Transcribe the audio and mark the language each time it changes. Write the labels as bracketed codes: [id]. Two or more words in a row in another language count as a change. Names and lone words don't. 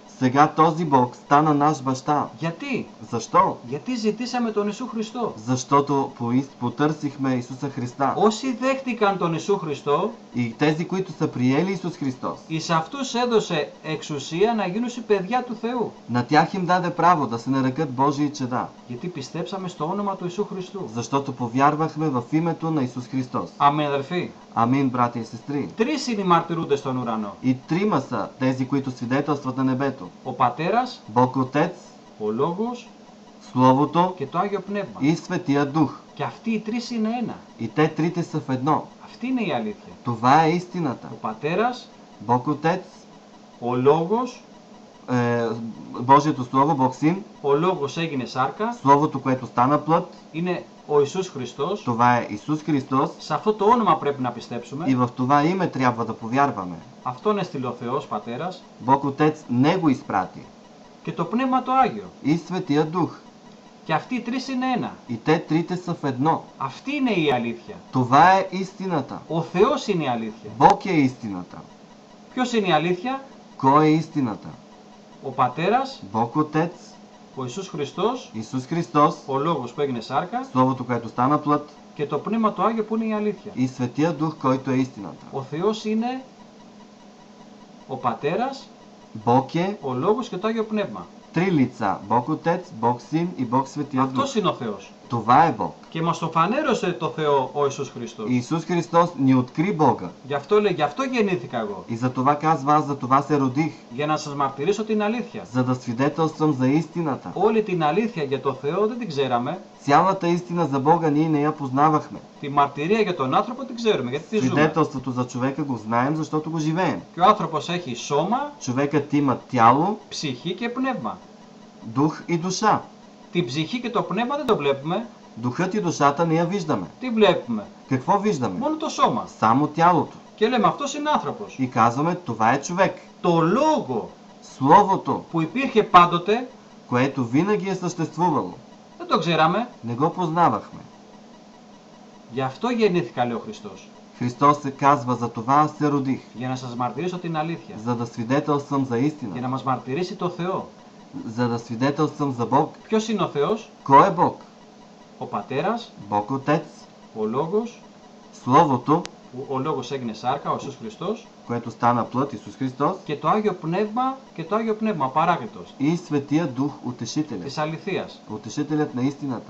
[bg] Сега този Бог стана наш баща. [el] Γιατί? [bg] Защо? [el] Γιατί ζητήσαμε τον Ιησού Χριστό. [bg] Защото потърсихме Исуса Христа. [el] Όσοι δέχτηκαν τον Ιησού Χριστό, [bg] И тези, които са приели Исус Христос, [el] εις αυτούς έδωσε εξουσία να γίνουν παιδιά του Θεού. [bg] на тях им даде право да се нарекат Божии чеда. [el] Γιατί πιστέψαμε στο όνομα του Ιησού Χριστού. [bg] Защото повярвахме в името на Исус Христос. [el] Αμήν αδελφοί. [bg] Амин, брати и сестри. [el] Τρεις είναι οι μαρτυρούντες στον ουρανό. [bg] И трима са тези, които свидетелстват на небето. [el] Ο Πατέρας, [bg] Бог Отец, [el] ο Λόγος [bg] Словото [el] και το Άγιο Πνεύμα. [bg] и Светия Дух. [el] Και αυτοί οι τρεις είναι ένα. [bg] И те трите са в едно. [el] Αυτή είναι η αλήθεια. [bg] Това е истината. [el] Ο Πατέρας, [bg] Бог Отец, [el] ο Λόγος, [bg] Божието Слово, Бог Син, [el] ο Λόγος έγινε σάρκα, [bg] Словото, което стана плът, [el] είναι ο Ιησούς Χριστός. [bg] това е Исус Христос. [el] Σε αυτό το όνομα πρέπει να πιστέψουμε. [bg] И в това име трябва да повярваме. [el] Αυτόν έστειλε ο Θεός Πατέρας [bg] Бог Отец Него изпрати. [el] και το Πνεύμα το Άγιο. [bg] И Светия Дух. [el] Και αυτοί οι τρεις είναι ένα. [bg] И те трите са в едно. [el] Αυτή είναι η αλήθεια. [bg] Това е истината. [el] Ο Θεός είναι η αλήθεια. [bg] Бог е истината. [el] Ποιος είναι η αλήθεια? [bg] Кой е истината? [el] Ο Πατέρας, [bg] Бог Отец, [el] ο Ιησούς Χριστός, [bg] Исус Христос, [el] ο Λόγος που έγινε σάρκα [bg] Словото, което στана плът, [el] και το Πνεύμα το Άγιο που είναι η αλήθεια. [bg] и Светия Дух, който е истината. [el] Ο Θεός είναι ο Πατέρας, [bg] Бог е [el] ο Λόγος και το Άγιο Πνεύμα. [bg] три лица. Бог Отец, Бог Син и Бог Светия Дух. [el] Αυτός είναι ο Θεός. [bg] Това е Бог. [el] Και μας το φανέρωσε το Θεό ο Ιησούς Χριστός. [bg] Исус Христос ни откри Бога. [el] Γι' αυτό λέει, γι' αυτό γεννήθηκα εγώ. [bg] И за това казва, аз за това се родих. [el] Για να σας μαρτυρήσω την αλήθεια. [bg] За да свидетелствам за истината. [el] Όλη την αλήθεια για το Θεό δεν την ξέραμε. [bg] Цялата истина за Бога ние не я познавахме. [el] Τη μαρτυρία για τον άνθρωπο την ξέρουμε, γιατί τη ζούμε. [bg] Свидетелството за човека го знаем, защото го живеем. [el] Και ο άνθρωπος έχει σώμα, [bg] Човекът има тяло, [el] ψυχή και πνεύμα. [bg] дух и душа. [el] Την ψυχή και το πνεύμα δεν το βλέπουμε. [bg] Духът и душата не я виждаме. [el] Τι βλέπουμε? [bg] Какво виждаме? [el] Μόνο το σώμα. [bg] Само тялото. [el] Και λέμε αυτός είναι άνθρωπος. [bg] И казваме, това е човек. [el] Το λόγο [bg] Словото, [el] που υπήρχε πάντοτε [bg] което винаги е съществувало, [el] δεν το ξέραμε. [bg] не го познавахме. [el] Γι' αυτό γεννήθηκα, λέει ο Χριστός. [bg] Христос се казва, за това аз се родих, [el] Για να σας μαρτυρήσω την αλήθεια. [bg] за да свидетелствам за [el] Για [bg] истина, [el] να μας μαρτυρήσει το Θεό. [bg] за да свидетелствам за Бог. [el] Ποιος είναι ο Θεός? [bg] Кой е Бог? [el] Ο Πατέρας, [bg] Бог Отец, [el] ο Λόγος, [bg] Словото, [el] που ο Λόγος έγινε σάρκα, ο Ιησούς Χριστός, [bg] което stана плът, Исус Христос, [el] και το Άγιο Πνεύμα, ο Παράκλητος, [bg] и Светия Дух, Утешителят. [el] της αληθείας. [bg] Утешителят на истината.